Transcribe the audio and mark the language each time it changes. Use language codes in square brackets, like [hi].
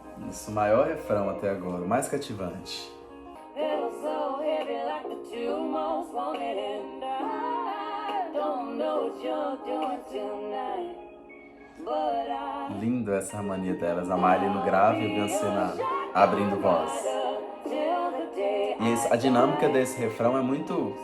[pt] Isso, o maior refrão até agora, o mais cativante. [en] Feel so heavy like the two most wanted, and I don't know what you're doing tonight, but I [pt] Lindo essa harmonia delas, a Miley no grave e a Beyoncé abrindo voz. E a dinâmica desse refrão é muito...